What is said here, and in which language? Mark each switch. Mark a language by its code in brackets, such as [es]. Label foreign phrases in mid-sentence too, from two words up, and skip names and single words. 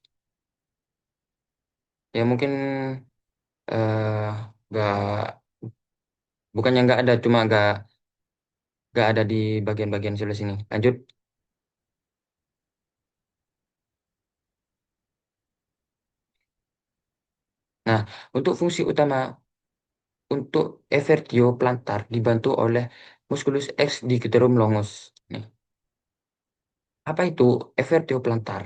[id] Ya mungkin nggak, bukannya nggak ada, cuma nggak ada di bagian-bagian sebelah sini. Lanjut. Nah, untuk fungsi utama untuk [la] evertio plantar [id] dibantu oleh [la] musculus ex digitorum longus. [id] Nih, apa itu [la] evertio plantar?